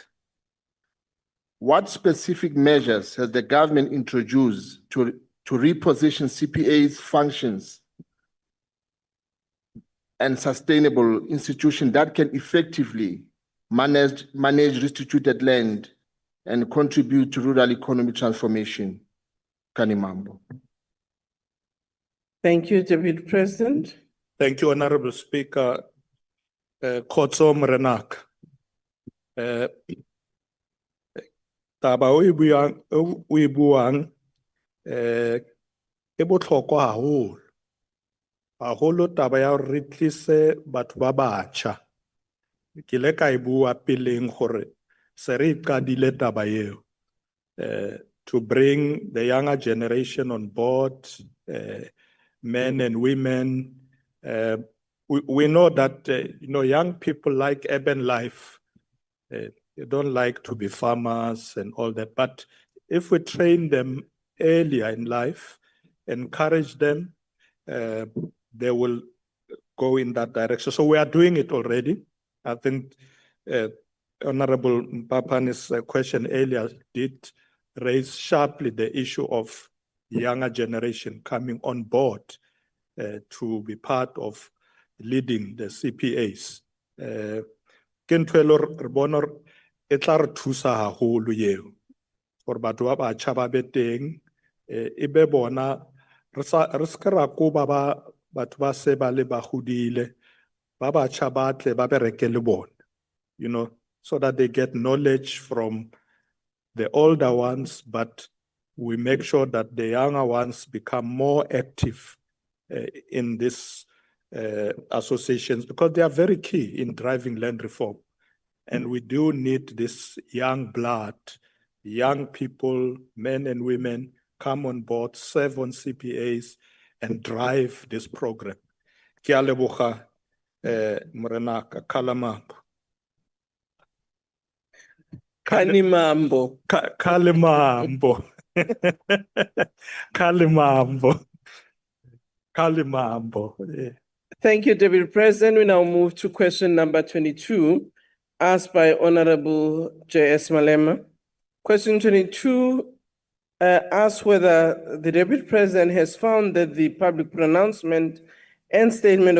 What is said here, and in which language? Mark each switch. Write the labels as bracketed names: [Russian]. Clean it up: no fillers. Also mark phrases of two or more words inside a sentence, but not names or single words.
[English] What specific measures has the government introduced to reposition CPA's functions and sustainable institutions that can effectively manage restituted land and contribute to rural economy transformation? Kanimambo. Thank you, Deputy President. Thank you, Honorable Speaker. [Southern Sotho] Khotso Morenaka. Taba o e buang e botlhokwa haholo taba ya re tlise batho ba batjha. [Northern Sotho] Ke le ka e bua peleng gore se re qadile taba eo, [English] to bring the younger generation on board, men and women. We know that young people like urban life. They don't like to be farmers and all that. But if we train them earlier in life, encourage them, they will go in that direction. So we are doing it already. I think Honorable Mpapani's question earlier did raise sharply the issue of younger generation coming on board to be part of leading the CPAs. [Northern Sotho] E tla re thusa haholo eo gore batho ba batjha ba be teng, e be bona re ska ra koba batho ba se ba le ba godile, ba batjha ba tle ba bereke le bona, [English] so that they get knowledge from the older ones, but we make sure that the younger ones become more active in these associations, because they are very key in driving land reform. And we do need this young blood, young people, men and women, come on board, serve on CPAs, and drive this program. [Northern Sotho] Ke a leboga, Morenaka, Kalamambo. Kanimambo. Kalimambo. Kalimambo. Kalimambo. [English] Thank you, Deputy President. We now move to question number 22, asked by Honorable J.S. Malema. Question 22 asks whether the Deputy President has found that the public pronouncement and statement